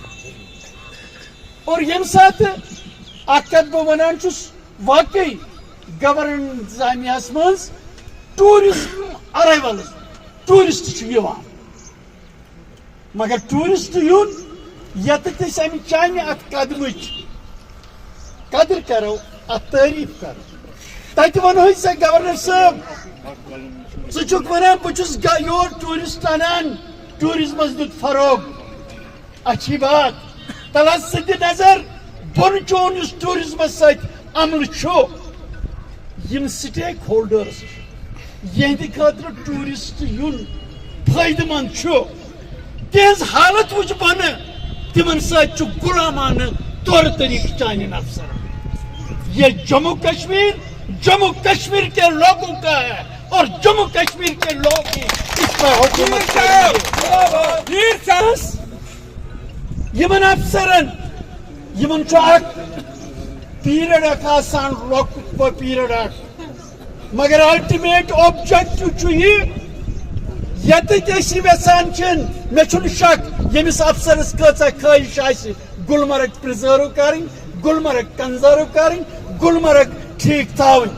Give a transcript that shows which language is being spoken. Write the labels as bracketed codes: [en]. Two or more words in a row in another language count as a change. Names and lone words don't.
[ks] اور ییٚمہِ ساتہٕ اکھ کتھ بہٕ ونان چھُس, واقعی گورنر انتظامیہس منٛز [en] tourism arrivals, [ks] ٹوٗرِسٹ چھُ یِوان, مگر ٹوٗرِسٹ یُن ییٚتٮ۪تھ أسۍ امہِ چانہِ اتھ قدمٕچ قدر کرو, اتھ تعریٖف کرو, تتہِ ونہوے ژےٚ گورنر صٲب ژٕ چھُکھ ونان بہٕ چھُس یور ٹوٗرِسٹ انان, ٹوٗرِزمس دیُت فروغ. [ur] اچھی بات, [ks] تل حظ ژٕ دِ نظر بۄنہٕ چون یُس ٹوٗرِزمس سۭتۍ عملہٕ چھُ, یِم سٹیک ہولڈٲرٕس چھِ یِہنٛدِ خٲطرٕ ٹوٗرِسٹ یُن فٲیدٕ منٛد چھُ, تِہنٛز حالت وٕچھ بۄنہٕ, تِمن سۭتۍ چھُ غُلامانہٕ طور طریٖقہٕ چانٮ۪ن افسرن. [ur] یہ جموں کشمیر کے لوگوں کا ہے اور جموں کشمیر کے لوگ ہی اس پر حکومت کریں گے. [ks] یمن افسرن یمن چھُ اکھ پیریڈ اکھ آسان, لۄکُٹ پیریڈ اکھ, مگر [en] ultimate objective [ks] چھُ یہِ ییٚتٮ۪تھ أسۍ یہِ یژھان چھِن. مےٚ چھُنہٕ شک ییٚمِس افسرس کۭژاہ خٲہِش آسہِ گلمرگ پرزٲرو کرٕنۍ, گلمرگ کنزٲرو کرٕنۍ, گلمرگ ٹھیٖک تھاوٕنۍ.